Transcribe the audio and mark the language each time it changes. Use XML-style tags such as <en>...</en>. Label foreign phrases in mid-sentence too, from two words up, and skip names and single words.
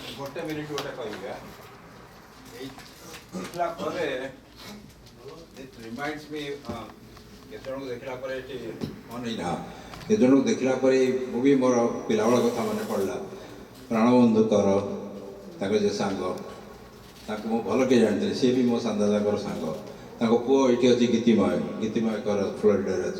<or>ଗୋଟେ ମିନିଟ୍ ଗୋଟେ କହିବି ଏଇ ଦେଖିଲା ପରେ</or> <en>it reminds me</en> <or>କେତେଜଣଙ୍କୁ ଦେଖିଲା ପରେ ଏଠି ମନେଇଲା କେତେଜଣଙ୍କୁ ଦେଖିଲା ପରେ ମୁଁ ବି ମୋର ପିଲାବେଳ କଥା ମନେ ପଡ଼ିଲା। ପ୍ରାଣବନ୍ଧୁଙ୍କର ତାଙ୍କ ଯେ ସାଙ୍ଗ ତାଙ୍କୁ ମୁଁ ଭଲ କିଏ ଜାଣିଥିଲି, ସିଏ ବି ମୋ ସାନ୍ଦାଦାଙ୍କର ସାଙ୍ଗ। ତାଙ୍କ ପୁଅ ଏଇଠି ଅଛି ଗୀତିମୟଙ୍କର ଫ୍ଲୋରିଡ଼ାରେ ଅଛି।</or>